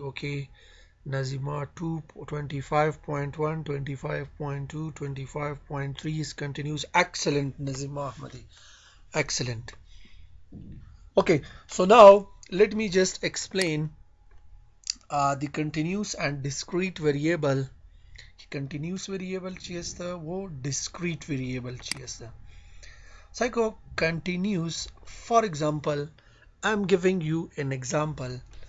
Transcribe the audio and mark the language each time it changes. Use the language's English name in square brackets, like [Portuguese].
[English] Okay, Nazima 2, 25.1, 25.2, 25.3 is continuous. Excellent, Nazima Ahmadi. Excellent. Okay, so now let me just explain the continuous and discrete variable. [Persian] Continuous variable چی هسته و discrete variable چی هسته. [English] Psycho continuous, for example, I'm giving you an example.